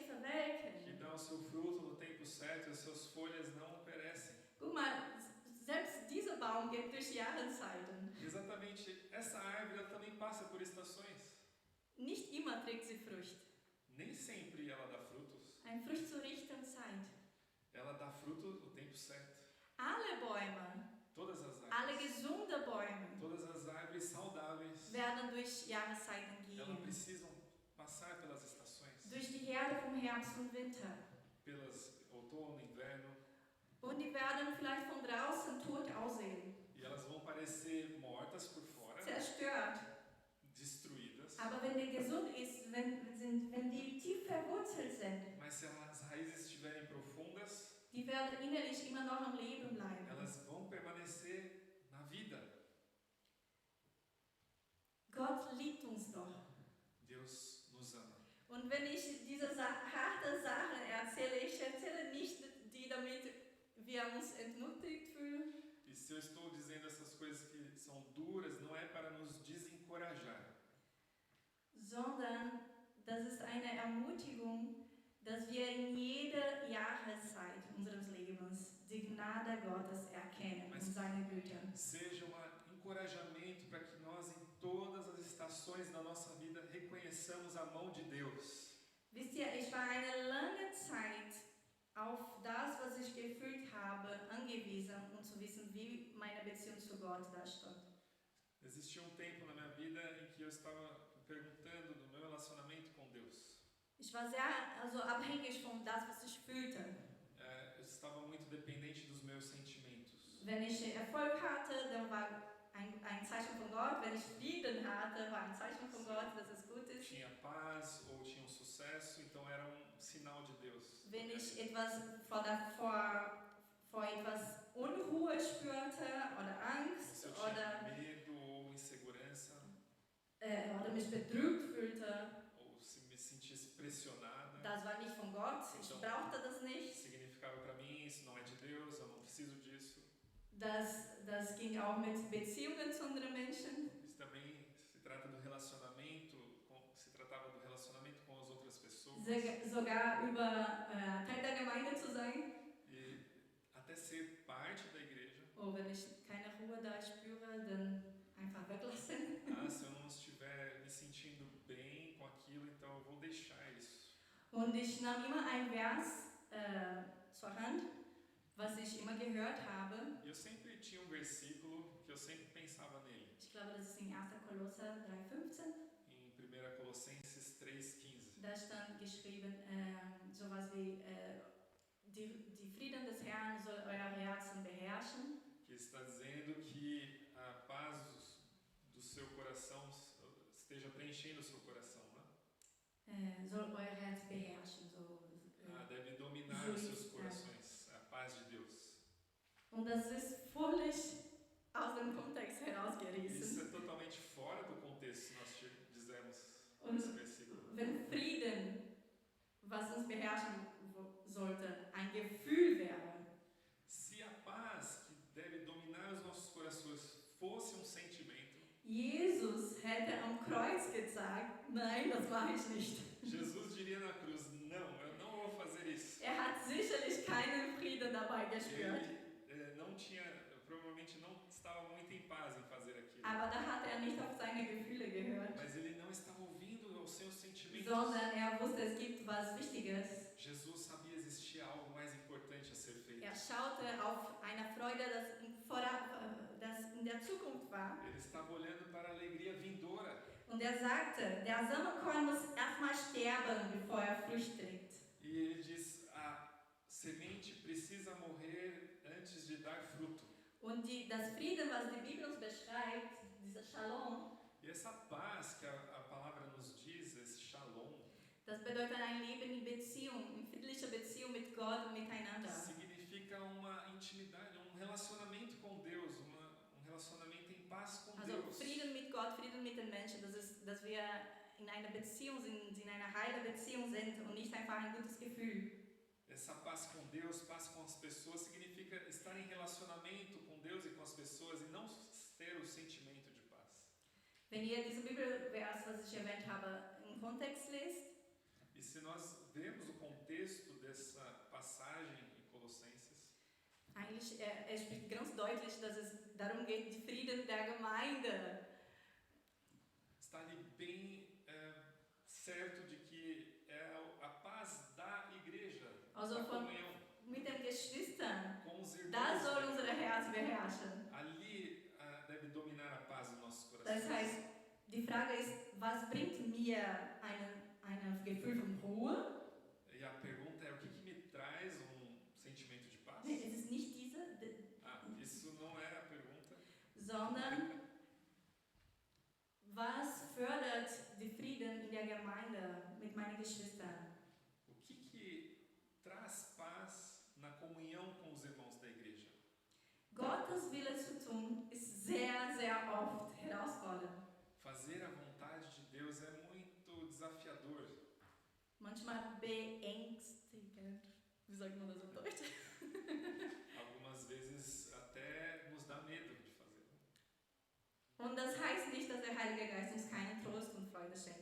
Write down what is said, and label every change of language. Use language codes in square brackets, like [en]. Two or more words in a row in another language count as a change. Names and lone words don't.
[pt] que [de] verwelken. [pt] dá o seu fruto no tempo certo e as suas folhas não perecem. [de] Guck mal, selbst dieser Baum geht durch Jahreszeiten. [pt] Exatamente, essa árvore ela também passa por estações. [de] Nicht immer trägt sie Frucht. [pt] Nem sempre ela dá frutos. [de] Ein Frucht zur rechten Zeit. [pt] Ela dá fruto no tempo certo. [de] Alle Bäume, [pt] Todas as [de] alle [pt] árvores, [de] gesunde Bäume [pt] todas as árvores saudáveis, [de] werden durch Jahreszeiten [pt] elas [de] gehen. [pt] precisam passar pelas estações. [de] Durch die Herde vom Herbst und Winter. [pt] Pelas outono, inverno, [de] Und die werden vielleicht von draußen tot aussehen. [pt] e elas vão parecer mortas por fora, [de] Zerstört. [pt] destruídas, [de] Aber wenn die gesund ist, wenn die tief verwurzelt sind, [pt] mas se as raízes estiverem profundas, [de] die werden innerlich immer noch am Leben bleiben. [pt] elas vão permanecer na vida. [de] Gott liebt uns doch. [pt] Deus nos ama. [de] Und wenn ich diese harte Sachen erzähle, ich erzähle nicht die, damit wir uns entmutigt fühlen, [pt] E se eu estou dizendo essas coisas que são duras, não é para nos desencorajar, [de] sondern das ist eine Ermutigung, dass wir in jeder Jahreszeit unseres Lebens die Gnade Gottes erkennen und seine Güte. [pt] seja um encorajamento para que nós em todas as estações da nossa vida reconheçamos a mão de Deus. [de] Wisst ihr, ich war eine lange Zeit auf das, was ich gefühlt habe, angewiesen, um zu wissen, wie meine Beziehung zu Gott da stand. [pt] Existia um tempo na minha vida em que eu estava me perguntando do meu relacionamento com Deus. [de] Ich war sehr abhängig von das, was ich fühlte. [pt] Eu estava muito dependente dos meus sentimentos. [de] Wenn ich Erfolg hatte, dann war ein Zeichen von Gott. Wenn ich Frieden hatte, war ein Zeichen von Gott, dass es gut ist. [pt] Tinha paz ou tinha um sucesso, então era um sinal de Deus. [de] Wenn ich etwas vor etwas Unruhe spürte oder Angst [pt] Se eu tinha [de] oder [pt] medo ou insegurança, [de] mich bedrückt fühlte, [pt] ou se me sentisse pressionada, [de] das war nicht von Gott. Ich brauchte das nicht. [pt] significava para mim, isso não é de Deus, eu não preciso disso. [de] Das ging auch mit Beziehungen zu anderen Menschen. [pt] Isso também se trata do relacionamento, se tratava do [de] sogar über Teil der Gemeinde zu sein. [pt] e até ser parte da igreja. [de] Oh, wenn ich keine Ruhe da spüre, dann einfach weglassen. [pt] Ah, se eu não estiver me sentindo bem com aquilo, então eu vou deixar isso. [de] Und ich nahm immer ein Vers zur Hand, was ich immer gehört habe. [pt] E eu sempre tinha um versículo que eu sempre pensava nele. [de] Ich glaube, das ist in 1. Kolosser 3,15. [pt] Em 1 Colossenses 3,15. [de] Da stand geschrieben, sowas wie, die Frieden des Herrn soll euer Herzen beherrschen. [pt] Que está dizendo que a paz do seu coração esteja preenchendo o seu coração, né? [de] Soll euer Herz beherrschen. [pt] Deve dominar os seus corações, a paz de Deus. [de] Und das ist völlig aus dem Kontext [pt] Isso [de] herausgerissen. [pt] é totalmente fora do contexto, nós dizemos [de] Und [pt] nesse versículo. [de] wenn Frieden, was uns beherrschen sollte, ein Gefühl wäre, [pt] Se a paz que deve dominar os nossos corações fosse um sentimento, [de] Jesus hätte am Kreuz gesagt, nein, das mache ich nicht. [pt] Jesus diria na cruz, não, eu não vou fazer isso. [de] Hat sicherlich keinen Frieden dabei gespürt. [pt] Ele não tinha, provavelmente não estava muito em paz em fazer aquilo. [de] Aber da hat nicht auf seine Gefühle gehört, [pt] Mas ele não estava ouvindo aos seus sentimentos. [de] sondern wusste, es gibt was Wichtiges. [pt] Jesus sabia existir algo mais importante a ser feito. [de] Schaute auf eine Freude, das in der Zukunft war. [pt] Ele estava olhando para a alegria vindoura. [de] Und sagte, der Samenkorn muss erstmal sterben, bevor Frucht trägt. [pt] E ele diz, a semente precisa morrer antes de dar fruto. [de] Und das Frieden, was die Bibel uns beschreibt, dieser Shalom, [pt] E essa paz que a palavra nos diz, esse shalom, [de] das bedeutet ein Leben in Beziehung, in friedlicher Beziehung mit Gott und miteinander. [pt] significa uma intimidade, um relacionamento com Deus, um relacionamento em paz com [de] Also [pt] Deus. [de] Frieden mit Gott, Frieden mit den Menschen, das ist, dass wir in einer Beziehung sind, in einer heilen Beziehung sind und nicht einfach ein gutes Gefühl. [pt] Essa paz com Deus, paz com as pessoas, significa estar em relacionamento com Deus e com as pessoas e não ter o sentimento de paz. [de] Wenn ihr diese Bibelvers, was ich erwähnt habe, im Kontext lest, [pt] E se nós vemos o contexto dessa passagem em Colossenses, [de] eigentlich spricht ganz deutlich, dass es darum geht, die Frieden der Gemeinde. [pt] está ali bem certo de que é a paz da igreja, [de] Also da von, [pt] comunhão [de] mit den Geschwistern. [pt] com os [de] Da soll [pt] irmãos. [de] unser Herz beherrschen. [pt] Ali deve dominar a paz dos nossos [de] Das [pt] corações. [de] heißt, die Frage ist, was bringt mir ein Gefühl von Ruhe? [pt] E a pergunta é, o que me traz um sentimento de paz? [de] Nee, es ist nicht diese, [pt] Isso não era a pergunta. [de] sondern was fördert die Frieden in der Gemeinde mit meinen Geschwistern? [pt] O que traz paz na comunhão com os irmãos da igreja? [de] Gottes Wille zu tun ist sehr, sehr oft herausfordernd. [pt] Fazer a vontade de Deus é muito desafiador. [de] Manchmal beängstigend. Wie sagt man das auf Deutsch? [pt] Algumas vezes até nos dá medo de fazer. [de] Und das heißt nicht, dass der Heilige Geist uns keinen Trost und Freude schenkt.